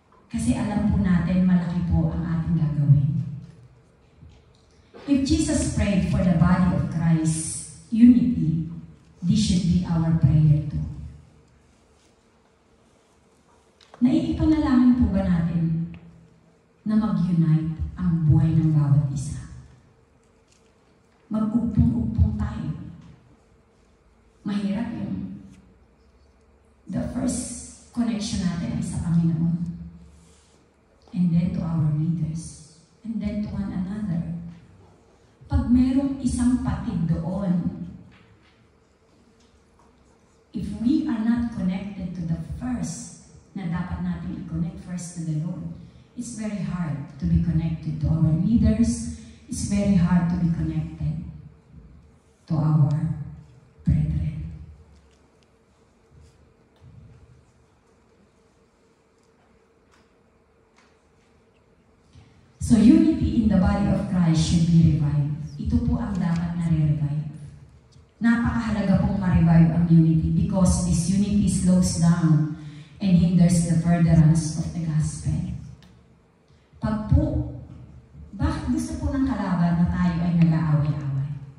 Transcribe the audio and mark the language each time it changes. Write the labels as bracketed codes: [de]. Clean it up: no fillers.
[tl] Kasi alam po natin malaki po ang ating gagawin. [en] If Jesus prayed for the body of Christ, unity, this should be our prayer too. [tl] Naiipanalangin po ba natin na mag-unite ang buhay ng bawat isa? Mag-upong-upong tayo. Mahirap yung [en] the first connection [tl] natin ay sa Panginoon. [en] And then to our leaders. And then to one another. [tl] Pag merong isang patid doon, [en] if we are not connected to the first [tl] na dapat natin i-connect [en] first to the Lord, it's very hard to be connected to our leaders. It's very hard to be connected to our brethren. So unity in the body of Christ should be revived. [tl] Ito po ang dapat na re-revive. Napakahalaga pong ma-revive ang unity [en] because this unity slows down and hinders the furtherance of the gospel. [tl] Pag po, bakit gusto po ng kalaban na tayo ay nag-aaway-aaway?